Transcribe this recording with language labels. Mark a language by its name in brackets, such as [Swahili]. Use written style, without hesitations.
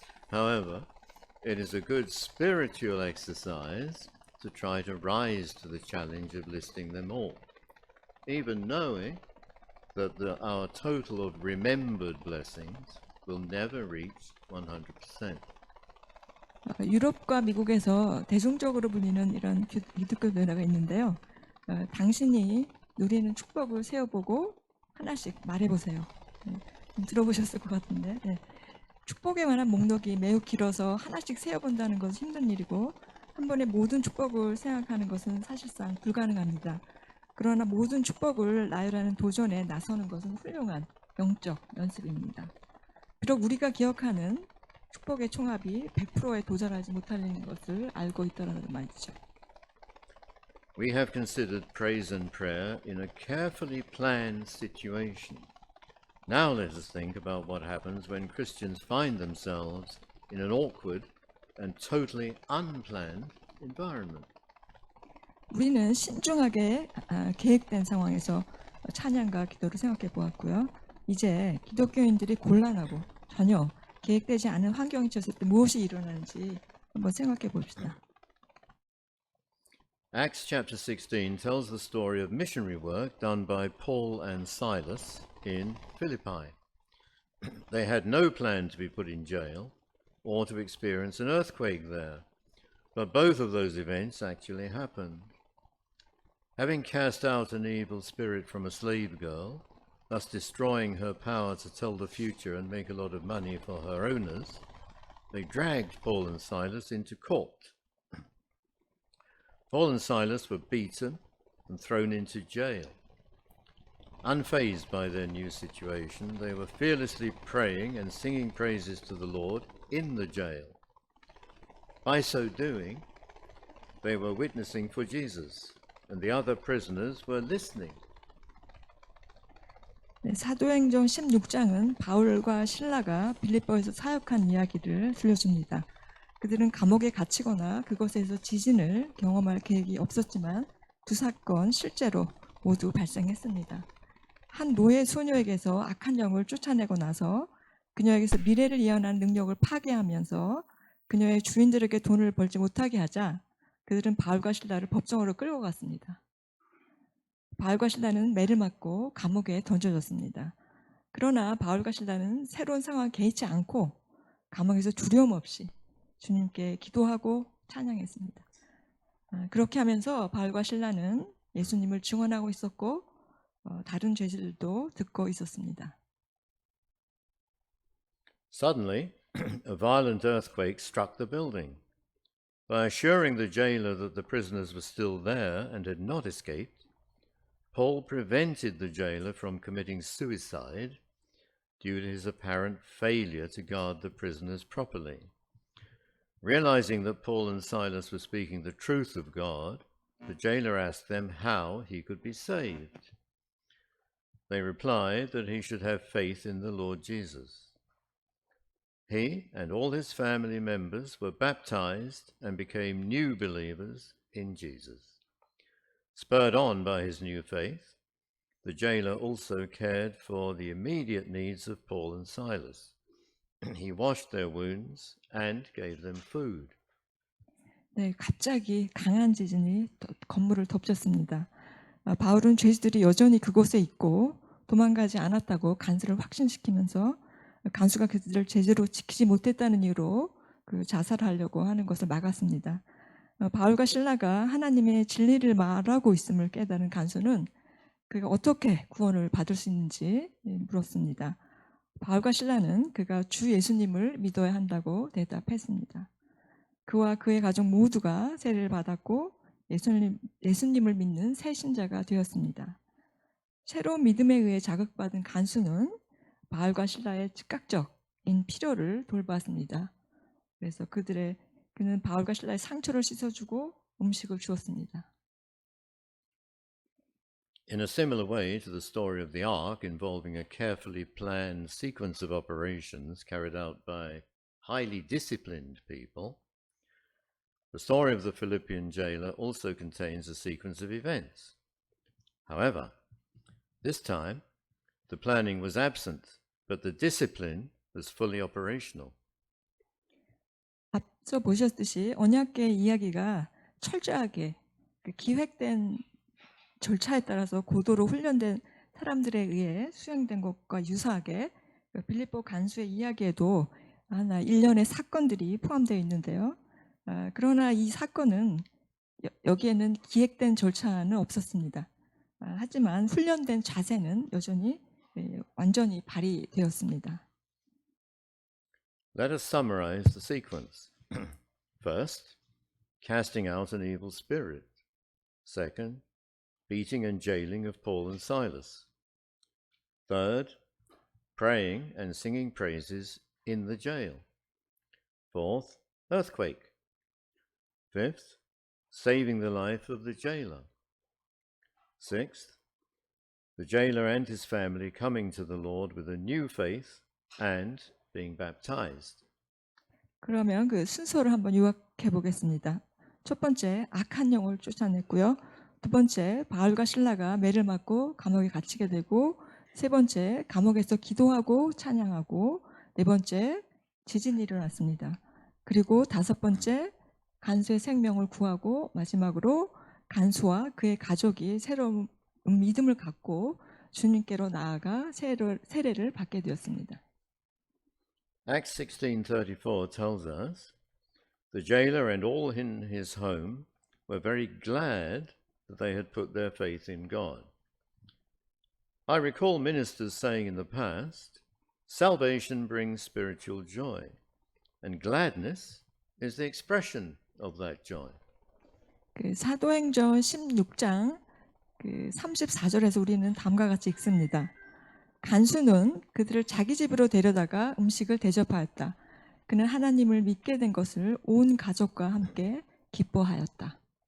[English] However, it is a good spiritual exercise to try to rise to the challenge of listing them all, even knowing that our total of remembered blessings will never reach 100%. [Korean] 유럽과 미국에서 대중적으로 불리는 이런 기독교 문화가 있는데요. 당신이 누리는 축복을 세어보고 하나씩 말해보세요. 좀 들어보셨을 것 같은데, 축복에 관한 목록이 매우 길어서 하나씩 세어본다는 것은 힘든 일이고, 한 번에 모든 축복을 생각하는 것은 사실상 불가능합니다. 그러나 모든 축복을 나열하는 도전에 나서는 것은 훌륭한 영적 연습입니다. 비록 우리가 기억하는 축복의 총합이 100%에 도달하지 못하는 것을 알고 있다는 말이죠. [English] We have considered praise and prayer in a carefully planned situation. Now let us think about what happens when Christians find themselves in an awkward and totally unplanned environment. [Korean] 우리는 신중하게 계획된 상황에서 찬양과 기도를 생각해 보았고요. 이제 기독교인들이 곤란하고 전혀 계획되지 않은 환경이 처했을 때 무엇이 일어나는지 한번 생각해 봅시다. [English] Acts chapter 16 tells the story of missionary work done by Paul and Silas in Philippi. They had no plan to be put in jail or to experience an earthquake there, but both of those events actually happened. Having cast out an evil spirit from a slave girl, thus destroying her power to tell the future and make a lot of money for her owners, they dragged Paul and Silas into court. Paul and Silas were beaten and thrown into jail. Unfazed by their new situation, they were fearlessly praying and singing praises to the Lord in the jail. By so doing, they were witnessing for Jesus, and the other prisoners were listening. [Korean] 사도행전 16장은 바울과 실라가 빌립보에서 사역한 이야기를 들려줍니다. 그들은 감옥에 갇히거나 그곳에서 지진을 경험할 계획이 없었지만 두 사건 실제로 모두 발생했습니다. 한 노예 소녀에게서 악한 영을 쫓아내고 나서 그녀에게서 미래를 예언하는 능력을 파괴하면서 그녀의 주인들에게 돈을 벌지 못하게 하자 그들은 바울과 실라를 법정으로 끌고 갔습니다. 바울과 실라는 매를 맞고 감옥에 던져졌습니다. 그러나 바울과 실라는 새로운 상황에 개의치 않고 감옥에서 두려움 없이 주님께 기도하고 찬양했습니다. 그렇게 하면서 바울과 실라는 예수님을 증언하고 있었고 다른 죄질도 듣고 있었습니다. [English] Suddenly, a violent earthquake struck the building. By assuring the jailer that the prisoners were still there and had not escaped, Paul prevented the jailer from committing suicide due to his apparent failure to guard the prisoners properly. Realizing that Paul and Silas were speaking the truth of God, the jailer asked them how he could be saved. They replied that he should have faith in the Lord Jesus. He and all his family members were baptized and became new believers in Jesus. Spurred on by his new faith, the jailer also cared for the immediate needs of Paul and Silas. He washed their wounds and gave them food. [Korean] 네, 갑자기 강한 지진이 건물을 덮쳤습니다. 바울은 죄수들이 여전히 그곳에 있고 도망가지 않았다고 간수를 확신시키면서 간수가 그들을 제대로 지키지 못했다는 이유로 자살하려고 하는 것을 막았습니다. 바울과 실라가 하나님의 진리를 말하고 있음을 깨달은 간수는 그가 어떻게 구원을 받을 수 있는지 물었습니다. 바울과 실라는 그가 주 예수님을 믿어야 한다고 대답했습니다. 그와 그의 가족 모두가 세례를 받았고 예수님을 믿는 새 신자가 되었습니다. 새로운 믿음에 의해 자극받은 간수는 바울과 실라의 즉각적인 필요를 돌봤습니다. 그래서 그는 바울과 실라의 상처를 씻어주고 음식을 주었습니다. [English] In a similar way to the story of the ark involving a carefully planned sequence of operations carried out by highly disciplined people, the story of the Philippian jailer also contains a sequence of events. However, this time the planning was absent, but the discipline was fully operational. [Korean] 앞서 보셨듯이 언약궤의 이야기가 철저하게 기획된 절차에 따라서 고도로 훈련된 사람들에 의해 수행된 것과 유사하게 빌립보 간수의 이야기에도 하나 일련의 사건들이 포함되어 있는데요. 그러나 이 사건은 여기에는 기획된 절차는 없었습니다. 하지만 훈련된 자세는 여전히 완전히 발휘되었습니다. [English] Let us summarize the sequence. First, casting out an evil spirit. Second, beating and jailing of Paul and Silas. Third, praying and singing praises in the jail. Fourth, earthquake. Fifth, saving the life of the jailer. Sixth, the jailer and his family coming to the Lord with a new faith and being baptized. [Korean] 그러면 그 순서를 한번 요약해 보겠습니다. 첫 번째, 악한 영을 쫓아냈고요. 두 번째, 바울과 실라가 매를 맞고 감옥에 갇히게 되고, 세 번째, 감옥에서 기도하고 찬양하고, 네 번째, 지진이 일어났습니다. 그리고 다섯 번째, 간수의 생명을 구하고, 마지막으로 간수와 그의 가족이 새로운 믿음을 갖고 주님께로 나아가 세례를 받게 되었습니다. [English] Acts 16:34 tells us, the jailer and all in his home were very glad that they had put their faith in God. I recall ministers saying in the past, salvation brings spiritual joy, and gladness is the expression of that joy. [Korean] 그 사도행전 16장 그 34절에서 우리는 다음과 같이 읽습니다. 간수는 그들을 자기 집으로 데려다가 음식을 대접하였다. 그는 하나님을 믿게 된 것을 온 가족과 함께 기뻐하였다.